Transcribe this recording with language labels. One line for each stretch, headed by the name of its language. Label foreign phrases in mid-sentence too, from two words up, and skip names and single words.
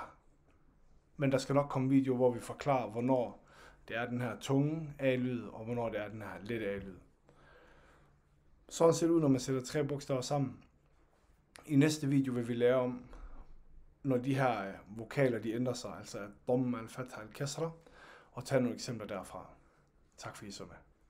Danish: Men der skal nok komme video, hvor vi forklarer, hvornår det er den her tunge a-lyd, og hvornår det er den her lette a-lyd. Sådan ser det ud, når man sætter 3 bogstaver sammen. I næste video vil vi lære om, når de her vokaler de ændrer sig, altså dom,
Arabic: al-fatha, al-kasra,
Danish: og tage nogle eksempler derfra. Tak fordi I så med.